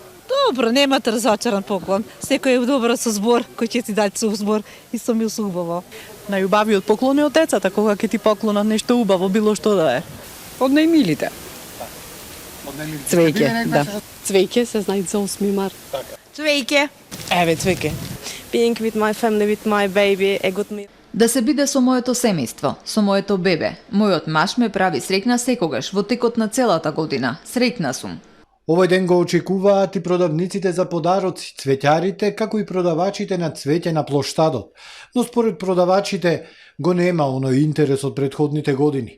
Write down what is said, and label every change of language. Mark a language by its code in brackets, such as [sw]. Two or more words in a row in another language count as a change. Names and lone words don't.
[mk] Добро, нема разочаран поклон. Секој е добро со збор, кој ќе ти даде со збор и со мил убаво. Најубавиот поклон е од децата, кога ќе ти поклонат нешто убаво, било што да е. Од најмилите. Цвеќе, да. Цвеќе се знаат за 8 март. Цвеќе. Еве цвеќе. [en] Being with my family, with my baby, a good meal. [mk] Да се биде со моето семејство, со моето бебе. Мојот маж ме прави среќна секогаш во текот на целата година. Среќна сум. Овој ден го очекуваат и продавниците за подароци, цвеќарите, како и продавачите на цвеќе на плоштадот. Но според продавачите го нема оној интерес од претходните години.